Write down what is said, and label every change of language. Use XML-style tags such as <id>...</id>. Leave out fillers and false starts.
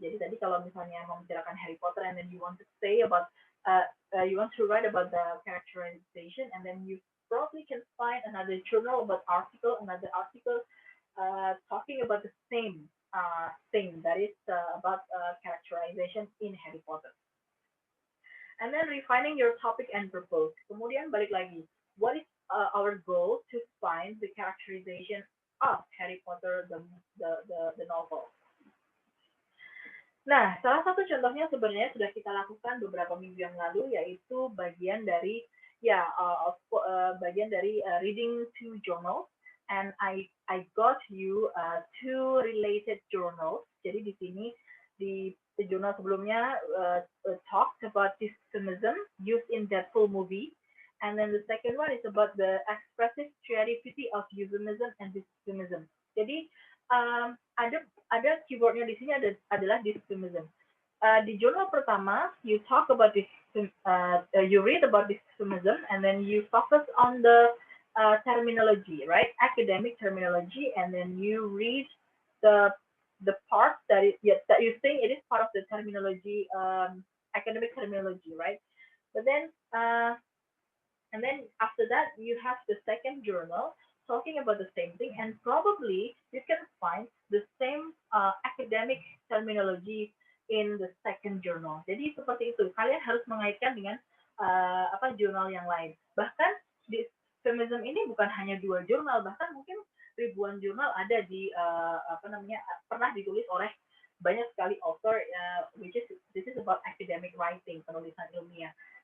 <id>Jadi tadi kalau misalnya mau membicarakan</id> <en>Harry Potter and then you want to say about you want to write about the characterization and then you probably can find another journal about another article talking about the same thing that is about characterization in Harry Potter. And then refining your topic and purpose.</en> <id>Kemudian balik lagi,</id> <en>what is our goal to find the characterization of Harry Potter the novel?</en> <id>Nah, salah satu contohnya sebenarnya sudah kita lakukan beberapa minggu yang lalu, yaitu bagian dari</id> <en>reading two journals, and I got you two related journals.</en> <id>Jadi di sini di jurnal sebelumnya</id> <en>talked about dystonism used in Deadpool movie, and then the second one is about the expressive creativity of euphemism and dystonism.</en> <id>Jadi ada keywordnya di sini adalah dystonism. Di jurnal pertama,</id> <en>you talk about this, you read about dystonism, and then you focus on the terminology, right? Academic terminology, and then you read the part that you think it is part of the terminology, academic terminology, right? But then and then after that, you have the second journal talking about the same thing, and probably you can find the same academic terminology in the second journal.</en> <id>Jadi seperti itu, kalian harus mengaitkan dengan jurnal yang lain. Bahkan di feminism ini bukan hanya 2 jurnal, bahkan mungkin ribuan jurnal ada di pernah ditulis oleh banyak sekali author,</id> <en>which is this is about academic writing,</en> <id>penulisan ilmiah.</id>